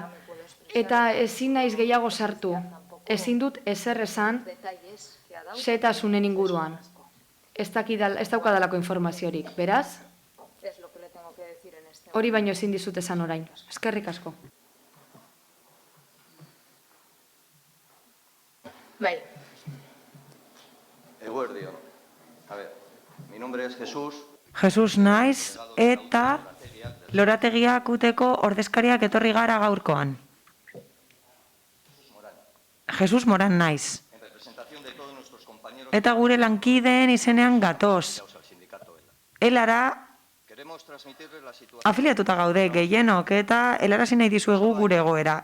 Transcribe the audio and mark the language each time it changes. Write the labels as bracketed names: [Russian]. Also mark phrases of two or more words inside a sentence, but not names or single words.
[Basque] Eta ezin naiz gehiago sartu, ezin dut ezer esan xehetasunen inguruan. Ez daukadalako informaziorik, beraz? Hori baino ezin dizut esan orain. Eskerrik asko. Bai. Eguerdio. [Spanish] A ver, mi nombre es Jesús. [Basque] Jesus naiz eta lorategiak uteko ordezkariak etorri gara gaurkoan. Jesus Moran naiz. Eta gure lankideen izenean gatoz. Elara afiliatuta gaude gehienok eta helarazi nahi dizuegu gure egoera.